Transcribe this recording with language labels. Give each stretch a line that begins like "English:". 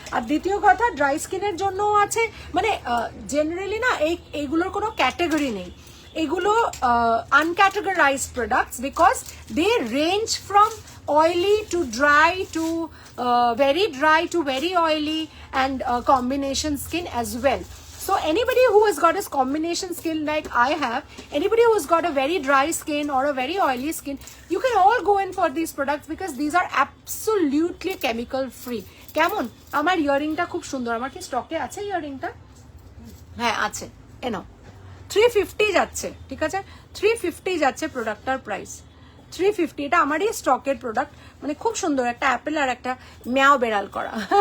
Bangla: আর দ্বিতীয় কথা, ড্রাই স্কিনের জন্যও আছে, মানে জেনারেলি না এইগুলোর কোনো ক্যাটাগরি নেই, এগুলো আনক্যাটাগরাইজড products,
English: Because they range from oily to dry to very dry to very oily, and combination skin as well. So anybody who has got a combination skin like I have, anybody who has got a very dry skin or a very oily skin, you can all go in for these products because these are absolutely chemical free.
Bangla: কেমন, আমার ইয়ারিংটা খুব সুন্দর, আমার কি স্টকে আছে ইয়ারিংটা? হ্যাঁ আছে, এনো 350 যাচ্ছে, ঠিক আছে, 350 যাচ্ছে প্রোডাক্টটার প্রাইস। 350, এটা আমারই স্টকের প্রোডাক্ট, মানে খুব সুন্দর একটা অ্যাপেল আর একটা ম্যাও বেড়াল করা।